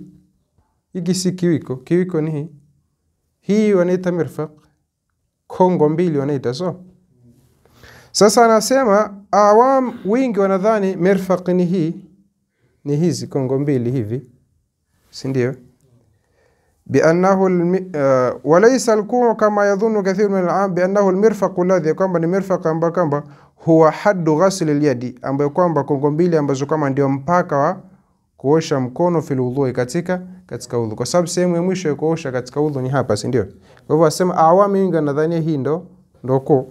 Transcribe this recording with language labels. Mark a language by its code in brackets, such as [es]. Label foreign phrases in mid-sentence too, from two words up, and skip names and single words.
[sw] Hiki si kiwiko, kiwiko ni hii. Hii wanaita mirfaq. Kongo mbili wanaita so. Sasa anasema awam wingi wanadhani mirfaq ni hii, ni hizi kongo mbili hivi, si ndio? [ar] بأنه وليس الكوع كما يظن كثير من العام بأنه المرفق الذي, [sw] kwamba ni mirfaq ambayo kwamba [ar] هو حد غسل اليد, [sw] ambayo kwamba kongo mbili ambazo kama ndio mpaka wa kuosha mkono [ar] في الوضوء, [sw] katika udhu, kwa sababu sehemu ya mwisho ya kuosha katika udhu ni hapa, si ndio? Kwa hivyo asema awami wingi wanadhani hii ndo ku.